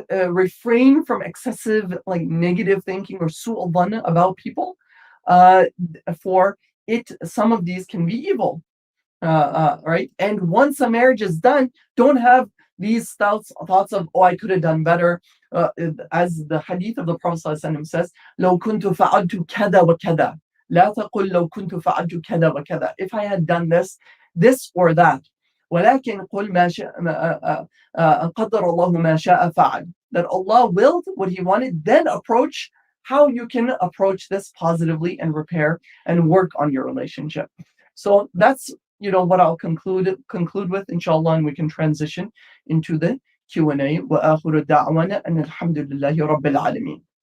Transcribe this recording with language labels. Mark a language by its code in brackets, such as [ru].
[en] Refrain from excessive negative thinking or su'al dhann about people, for some of these can be evil. Right? And once a marriage is done, don't have these thoughts of, oh, I could have done better. As the hadith of the Prophet ﷺ says, [ar] لو كنت فعلت كذا وكذا لا تقل لو كنت فعلت كذا وكذا. [en] If I had done this or that. [ar] ولكن قل ما شاء قدر الله ما شاء فعل. [en] That Allah willed what He wanted, then approach how you can approach this positively and repair and work on your relationship. So that's what I'll conclude with, inshallah, and we can transition into the Q&A. [ar] وآخر دعوانا أن الحمد لله رب العالمين.